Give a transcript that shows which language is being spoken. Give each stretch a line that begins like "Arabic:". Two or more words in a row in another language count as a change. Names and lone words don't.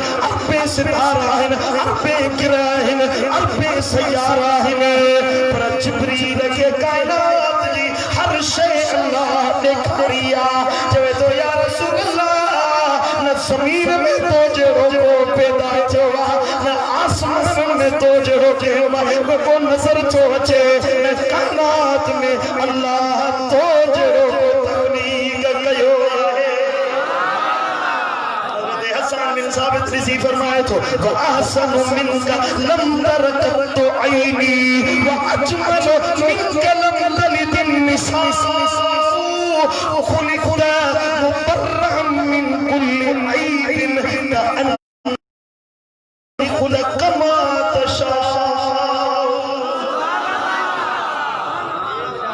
Sindhi: अरबे सितारा आहिनि अरबे ग्रह आहिनि अरबे सयारा आहिनि पर जिब्रील खे काइनात जी हर शइ अल्लाह ॾेखारी आहे चवे थो
Arabic: يا رسول الله
Sindhi: न ज़मीन में तो जहिड़ो पैदा थियो आहे न आसमान में तो जहिड़ो कयो आहे को नज़र थो अचे काइनात में अल्लाह तो जहिड़ो तकलीफ़ कयो आहे
Arabic: हज़रत हसन बिन साबित
Sindhi: रिज़ी फरमाए थो
Arabic: وأحسن منك لم تر قط عيني وأجمل منك لم تلد النساء خلقت مبرأ من كل عيب كأن خلق ما تشاء